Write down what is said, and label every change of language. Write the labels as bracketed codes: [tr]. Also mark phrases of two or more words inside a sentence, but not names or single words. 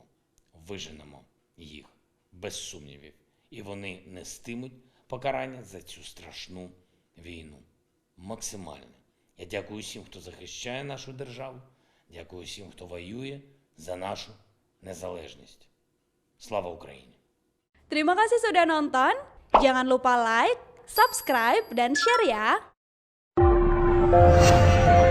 [uk] Виженемо їх. Без сумнівів. І вони нестимуть покарання за цю страшну війну. Максимально. Я дякую всім, хто захищає нашу державу. Дякую всім, хто воює за нашу незалежність. Слава Україні! [id] Terima kasih sudah nonton. Jangan lupa like, subscribe, dan share ya.